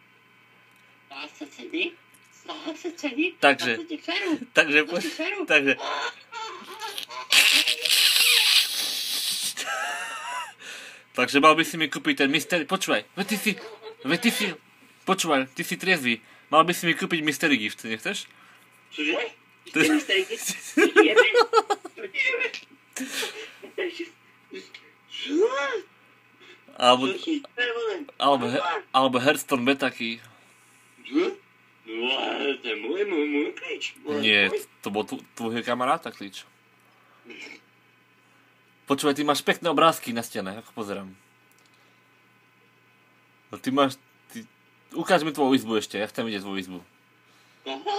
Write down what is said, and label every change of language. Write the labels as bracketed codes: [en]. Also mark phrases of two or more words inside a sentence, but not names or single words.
[sk] Snaha sa cení? Takže mal by si mi kúpiť ten mystery, počúvaj, počúvaj, ty si triezvy, mal by si mi kúpiť [en] mystery gift, [sk] nechceš? Čože? [en] Mystery gift? [sk] Alebo Hearthstone [en] beta key. [sk] No, to je môj klíč. Nie, to bol tvojho kamaráta klíč. Počúvaj, ty máš pekné obrázky na stene, ako pozerám. No ukáž mi tvoju izbu ešte, ja chcem vidieť tvoju izbu. Aha.